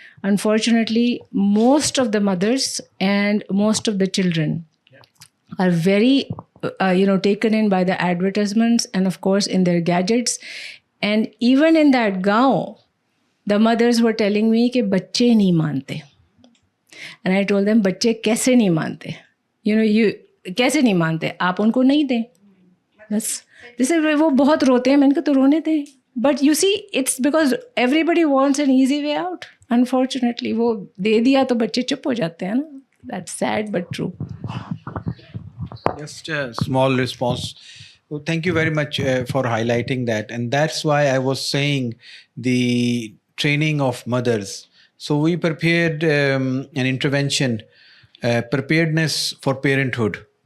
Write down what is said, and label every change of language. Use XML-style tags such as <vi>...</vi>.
<en>Unfortunately, most of the mothers and most of the children are very, taken in by the advertisements and, of course, in their gadgets. And even in that gaon, the mothers were telling me</en> <hi>कि बच्चे नहीं मानते.</hi> <en>And I told them,</en> <hi>बच्चे कैसे नहीं मानते? कैसे नहीं मानते? आप उनको नहीं दें. बस. जैसे वो बहुत रोते हैं, मैंने कहा तो रोने दें.</hi> <en>But you see, it's because everybody wants an easy way out.</en> <hi>Unfortunately, वो दे दिया तो बच्चे चुप हो जाते हैं ना.</hi> <en>That's sad but true. Just a small response. Well, thank you very much for highlighting that. And that's why I was saying the training of mothers. So we prepared an intervention, preparedness for parenthood.</en>